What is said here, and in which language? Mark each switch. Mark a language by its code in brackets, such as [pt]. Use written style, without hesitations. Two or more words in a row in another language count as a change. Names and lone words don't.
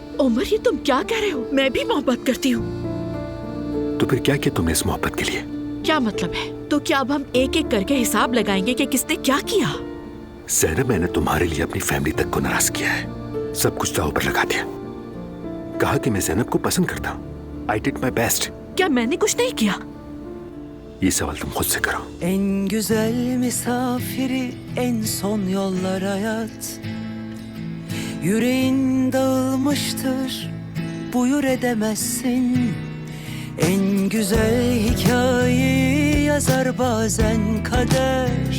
[hi] उमर, ये तुम क्या कह रहे हो? मैं भी मोहब्बत करती हूँ। तो फिर क्या किया तुमने इस मोहब्बत के लिए? क्या मतलब है? तो क्या अब हम एक एक करके हिसाब लगाएंगे कि किसने क्या किया? ज़ैनब, मैंने तुम्हारे लिए अपनी फैमिली तक को नाराज किया है, सब कुछ दांव पर लगा दिया। कहा कि मैं ज़ैनब को पसंद करता हूँ। [en] I did my best। [hi] क्या मैंने कुछ नहीं किया? ये सवाल तुम खुद से करो। [tr] En güzel misafiri en son yollar hayat. Yüreğin dağılmıştır, buyur edemezsin. En güzel hikayeyi yazar bazen kader.